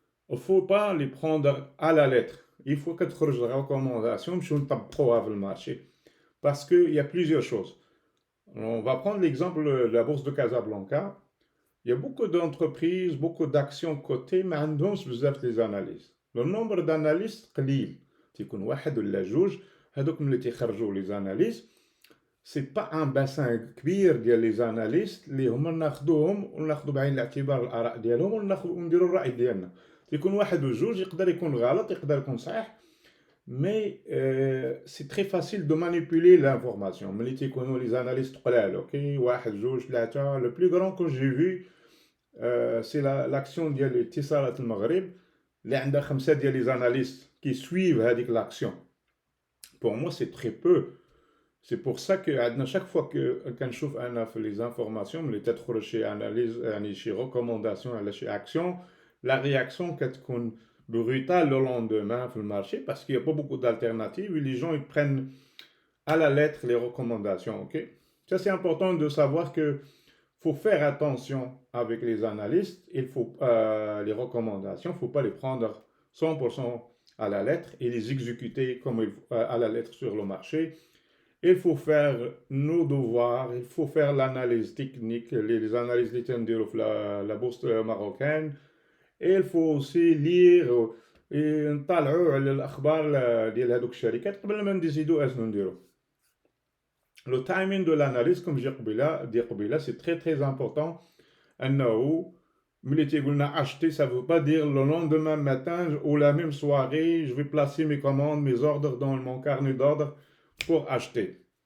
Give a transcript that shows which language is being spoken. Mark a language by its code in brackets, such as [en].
[fr] Il ne faut pas les prendre à la lettre. Il faut que tu aies des recommandations pour [ar] نطبقوها في [fr] marché. Parce qu'il y a plusieurs choses. On va prendre l'exemple de la bourse de Casablanca. Il y a beaucoup d'entreprises, beaucoup d'actions cotées, mais [ar] عندهم بزاف [fr] les analystes. Le nombre d'analystes [ar] قليل. تيكون واحد ولا جوج هذوك اللي تيخرجوا [fr] les analystes. C'est pas un bassin [ar] كبير ديال [fr] les analystes [ar] اللي هما ناخذوهم وناخذوا بعين الاعتبار الآراء ديالهم ونديروا الرأي ديالنا. يكون واحد وجوج يقدر يكون غلط يقدر يكون صحيح. [fr] Mais c'est très facile de manipuler l'information. [ar] ملي تيكونوا [fr] les analystes [ar] قلال اوكي واحد جوج ثلاثة. [fr] Le plus grand que j'ai vu c'est l'action [ar] ديال اتصالات المغرب اللي عندها 5 ديال [fr] les analystes qui suivent [ar] هذيك [fr] l'action. Pour moi c'est très peu. C'est pour ça que [ar] عندنا [fr] chaque fois que [ar] كنشوف انا في [fr] les informations [ar] ملي تدخل شي [fr] analyse [ar] يعني شي [fr] recommandation [ar] على شي [fr] action, la réaction كتكون brutale le lendemain sur le marché parce qu'il n'y a pas beaucoup d'alternatives et les gens ils prennent à la lettre les recommandations. Ok, ça c'est important de savoir que faut faire attention avec les analystes. Il faut les recommandations, faut pas les prendre 100% à la lettre et les exécuter comme à la lettre sur le marché. Il faut faire nos devoirs, il faut faire l'analyse technique, les analyses de la bourse marocaine. Et il faut aussi lire [ar] نطلعوا على الأخبار ديال هذوك الشركات قبل ما نديسيدو أشنو نديرو. [fr] Le timing de l'analyse, comme j'ai dit, c'est très important. [ar] أنه ملي تيقولنا [fr] acheter, ça veut pas dire le lendemain matin ou la même soirée, je vais placer mes commandes, mes ordres dans mon carnet d'ordre pour acheter.